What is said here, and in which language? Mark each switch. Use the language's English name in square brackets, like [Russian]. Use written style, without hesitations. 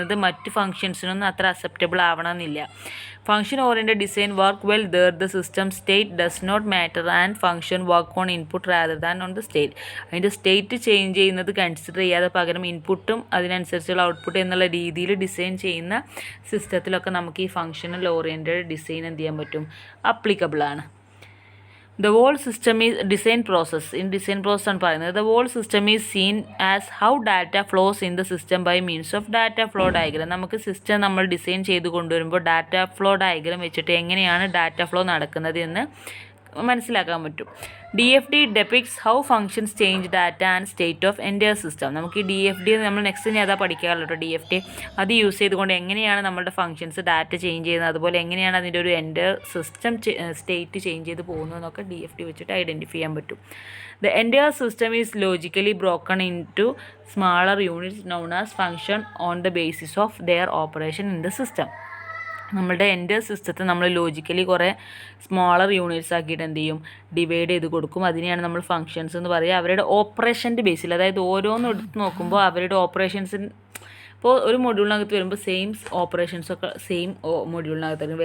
[Malayalam] ചെയ്യുന്നത് മറ്റ് ഫങ്ഷൻസിനൊന്നും അത്ര അക്സെപ്റ്റബിൾ ആവണമെന്നില്ല. [English] Function oriented design work well there the system state does not matter and function work on input rather than on the state. [Malayalam] അതിൻ്റെ state change ചെയ്യുന്നത് consider ചെയ്യാതെ പകരം ഇൻപുട്ടും അതിനനുസരിച്ചുള്ള ഔട്ട്പുട്ട് എന്നുള്ള രീതിയിൽ ഡിസൈൻ ചെയ്യുന്ന സിസ്റ്റത്തിലൊക്കെ നമുക്ക് ഈ ഫങ്ഷണൽ ഓറിയൻറ്റഡ് ഡിസൈൻ എന്ത് ചെയ്യാൻ പറ്റും, അപ്ലിക്കബിൾ ആണ്. [English] The whole system is design process. In design process [Malayalam] ആണ് പറയുന്നത്. [English] The whole system is seen as how data flows in the system by means of data flow diagram. [Malayalam] നമുക്ക് system നമ്മൾ design ചെയ്ത് കൊണ്ടുവരുമ്പോൾ ഡാറ്റ ഫ്ലോ ഡയഗ്രാം വെച്ചിട്ട് എങ്ങനെയാണ് data flow നടക്കുന്നത് എന്ന് മനസ്സിലാക്കാൻ പറ്റും. [English] DFD depicts how functions change data and state of entire system. [Malayalam] നമുക്ക് ഈ DFD നമ്മൾ നെക്സ്റ്റ് ഞാൻ അതാ പഠിക്കാമല്ലോ കേട്ടോ. DFD അത് യൂസ് ചെയ്തുകൊണ്ട് എങ്ങനെയാണ് നമ്മുടെ ഫങ്ഷൻസ് ഡാറ്റ ചേഞ്ച് ചെയ്യുന്നത്, അതുപോലെ എങ്ങനെയാണ് അതിൻ്റെ ഒരു എൻ്റയർ സിസ്റ്റം സ്റ്റേറ്റ് ചേഞ്ച് ചെയ്ത് പോകുന്നതെന്നൊക്കെ DFD വെച്ചിട്ട് ഐഡൻറ്റിഫൈ ചെയ്യാൻ പറ്റും. [English] The entire system is logically broken into smaller units known as function on the basis of their operation in the system. [Malayalam] നമ്മളുടെ എൻ്റെ സിസ്റ്റത്തെ നമ്മൾ ലോജിക്കലി കുറേ സ്മോളർ യൂണിറ്റ്സ് ആക്കിയിട്ട് എന്ത് ചെയ്യും, ഡിവൈഡ് ചെയ്ത് കൊടുക്കും. അതിനെയാണ് നമ്മൾ ഫങ്ഷൻസ് എന്ന് പറയുക. അവരുടെ ഓപ്പറേഷൻ്റെ ബേസിൽ, അതായത് ഓരോന്നും എടുത്ത് നോക്കുമ്പോൾ അവരുടെ ഓപ്പറേഷൻസിന്, ഇപ്പോൾ ഒരു മൊഡ്യൂളിനകത്ത് വരുമ്പോൾ സെയിം ഓപ്പറേഷൻസൊക്കെ സെയിം മൊഡ്യൂളിനകത്തായിരിക്കും.